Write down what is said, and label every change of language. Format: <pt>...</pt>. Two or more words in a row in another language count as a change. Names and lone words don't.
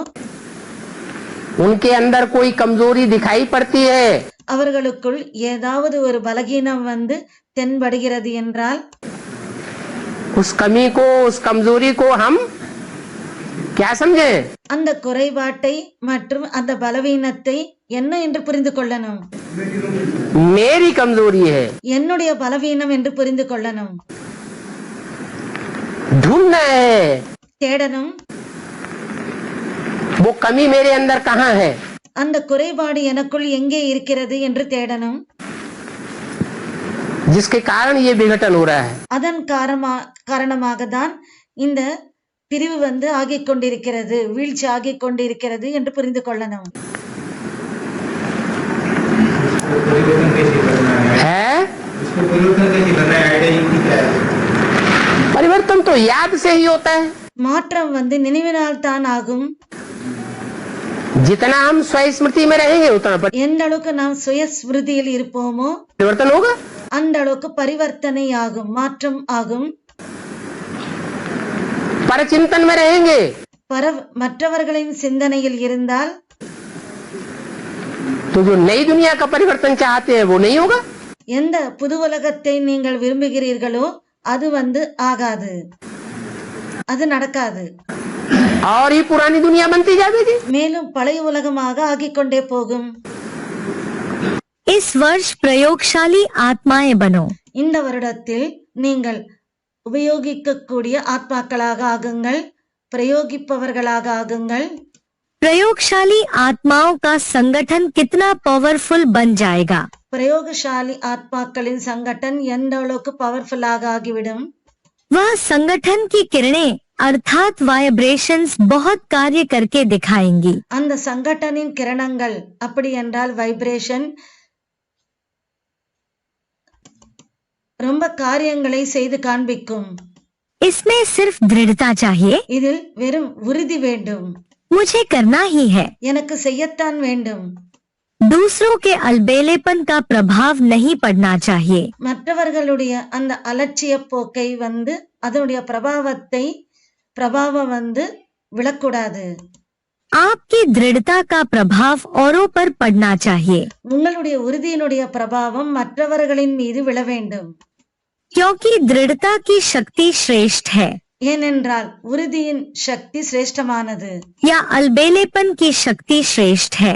<hi>उनके अंदर कोई कमजोरी दिखाई पड़ती है,</hi> <ta>அவர்களுக்குள் ஏதாவது ஒரு பலகீனம் வந்து தென்படுகிறது என்றால்</ta> <hi>उस कमी को, उस कमजोरी को हम क्या समझे?</hi> <ta>அந்த குறைபாட்டை மற்றும் அந்த பலவீனத்தை என்ன என்று புரிந்து கொள்ளணும்.</ta> <hi>मेरी कमजोरी है,</hi> <ta>என்னுடைய பலவீனம் என்று புரிந்து கொள்ளணும்.</ta> <hi>ढूंढना है</hi> <ta>தேடணும்.</ta> <hi>वो कमी मेरे अंदर कहाँ है,</hi> <ta>அந்த குறைபாடு எனக்குள் எங்கே இருக்கிறது என்று தேடணும்.</ta> <hi>जिसके कारण ये विघटन हो रहा है।</hi> <ta>அதன் காரணமாக தான் இந்த பிரிவு வந்து ஆகிக் கொண்டிருக்கிறது, வீழ்ச்சி ஆகிக் கொண்டிருக்கிறது என்று புரிந்து கொள்ளணும்.</ta> <hi>है परिवर्तन तो याद से ही होता है।</hi> <ta>மாற்றம் வந்து நினைவினால் தான் ஆகும்.</ta> <hi>जितना हम स्वस्मृति में रहेंगे उतना</hi> <ta>எந்த அளவுக்கு நாம் சுயஸ்மிருதியில் இருப்போமோ</ta> <hi>परिवर्तन होगा,</hi> <ta>அந்த அளவுக்கு பரிவர்த்தனை ஆகும், மாற்றம் ஆகும்.</ta> <hi>परचिंतन में रहेंगे</hi> <ta>மற்றவர்களின் சிந்தனையில் இருந்தால்</ta> <hi>तो जो नई दुनिया का परिवर्तन चाहते हैं वो नहीं होगा।</hi> <ta>எந்த புது உலகத்தை நீங்கள் விரும்புகிறீர்களோ அது வந்து ஆகாது, அது நடக்காது.</ta> <hi>और ही पुरानी दुनिया बनती जाएगी,</hi> <ta>மேலும் பழைய உலகமாக ஆகிக் கொண்டே போகும்.</ta> <hi>इस वर्ष प्रयोगशाली आत्माएं बनो।</hi> <ta>இந்த வருடத்தில் நீங்கள் உபயோகிக்கக்கூடிய ஆத்மாக்களாக ஆகுங்கள், பிரயோகிப்பவர்களாக ஆகுங்கள்.</ta> <hi>प्रयोगशाली आत्माओं का संगठन कितना पावरफुल बन जाएगा।</hi> <ta>பிரயோகசாலி ஆத்மாக்களின் சங்கடன் எந்த அளவுக்கு பவர்ஃபுல்லாக ஆகிவிடும்.</ta> <hi>वह संगठन की किरणें अर्थात वाइब्रेशंस बहुत कार्य करके दिखाएंगी।</hi> <ta>அந்த சங்கடனின் கிரணங்கள் அப்படி என்றால் வைப்ரேஷன் ரொம்ப காரியங்களை செய்து காண்பிக்கும்।</ta> <hi>इसमें सिर्फ दृढ़ता चाहिए।</hi> <ta>இதில் வெறும் உறுதி வேண்டும்।</ta> <hi>मुझे करना ही है।</hi> <ta>எனக்கு செய்யத்தான் வேண்டும்।</ta> <hi>दूसरों के अलबेलेपन का प्रभाव नहीं पड़ना चाहिए।</hi> <ta>மற்றவர்களுடைய அந்த அலட்சிய போக்கை அதனுடைய பிரபாவம் விழக்கூடாது।</ta> <hi>आपकी दृढ़ता का प्रभाव औरों पर पड़ना चाहिए।</hi> <ta>உங்களுடைய உறுதியினுடைய பிரபாவம் மற்றவர்களின் மீது விழ வேண்டும்।</ta> <hi>क्योंकि दृढ़ता की शक्ति श्रेष्ठ है।</hi> <ta>ஏனென்றால் உறுதியின் சக்தி சிரேஷ்டமானது।</ta> <hi>या अलबेलेपन की शक्ति श्रेष्ठ है।</hi>